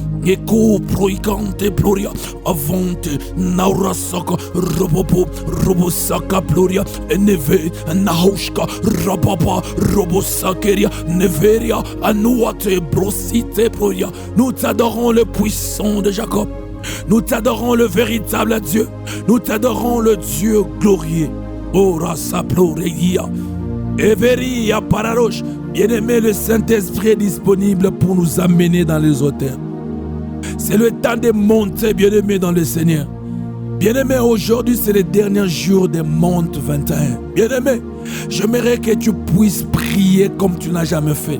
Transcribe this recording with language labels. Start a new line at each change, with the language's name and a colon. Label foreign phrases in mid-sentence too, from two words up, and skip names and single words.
French: Eko proikante ploria, avante, naurasaka, robopo, robosaka ploria, neve, nahaushka, rababa, robosakeria, neveria, anuate, brosite ploria. Nous t'adorons le puissant de Jacob. Nous t'adorons le véritable Dieu. Nous t'adorons le Dieu glorieux. Ora saploreia. Everia pararoche. Bien-aimé, le Saint-Esprit est disponible pour nous amener dans les hauteurs. C'est le temps de monter, bien-aimé, dans le Seigneur. Bien-aimé, aujourd'hui, c'est le dernier jour des Montes 21. Bien-aimé, j'aimerais que tu puisses prier comme tu n'as jamais fait.